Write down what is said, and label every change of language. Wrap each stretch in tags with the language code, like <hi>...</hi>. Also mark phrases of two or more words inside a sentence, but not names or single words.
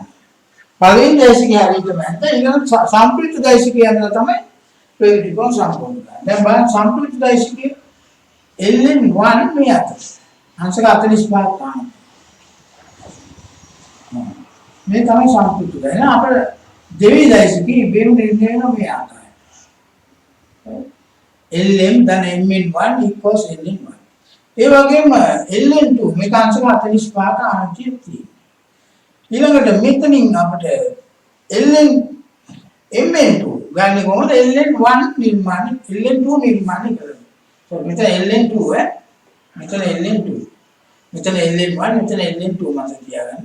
<si>පළවෙනි දෛසිකය හරියට මැද්ද ඊළඟ සම්ප්‍රයුක්ත දෛසිකය යනවා තමයි ප්‍රයෝගිකෝණ සම්පූර්ණ කරන්නේ. දැන් බලන්න සම්ප්‍රයුක්ත දෛසිකය LN1 මේ අතට අංශක 45 ගන්න. මේ තමයි සම්පූර්ණ කරන්නේ. අපේ දෙවෙනි දෛසිකයේ බේරු නිර්ණය වෙන මේ ආකාරය.</si> <en>LM then MN1 equals LN1.</en> <si>ඒ වගේම LN2 මේක අංශක 45ක ආන්තිය තියෙනවා. ඊළඟට මෙතනින් අපිට MN2 ගන්න කොහොමද? LN1 නිර්මාණය LN2 නිර්මාණය කරනවා. So මෙතන LN2 මෙතන LN2 මෙතන LN1 මෙතන LN2 මත තියාගන්න.</si>